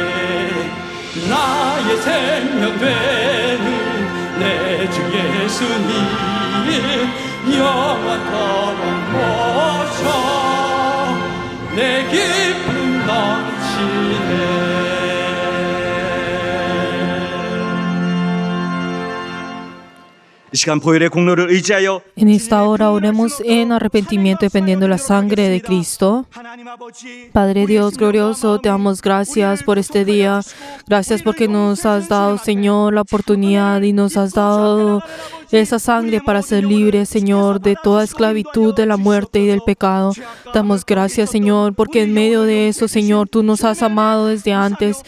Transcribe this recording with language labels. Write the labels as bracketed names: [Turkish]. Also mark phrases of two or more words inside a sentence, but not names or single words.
[Korean] 나의 생명 되는 내 주 예수님, 영원토록 모셔 내 기쁨 넘치네. 이 시간 보혈의 공로를 의지하여 [Spanish] En esta hora oremos en arrepentimiento dependiendo de la sangre de Cristo. [Korean] 하나님 아버지, [Spanish] Padre Dios glorioso, te damos gracias por este día. Gracias porque nos has dado, Señor, la oportunidad y nos has dado esa sangre para ser libres, Señor, de toda esclavitud, de la muerte y del pecado. Damos gracias, Señor, porque en medio de eso, Señor, tú nos has amado desde antes.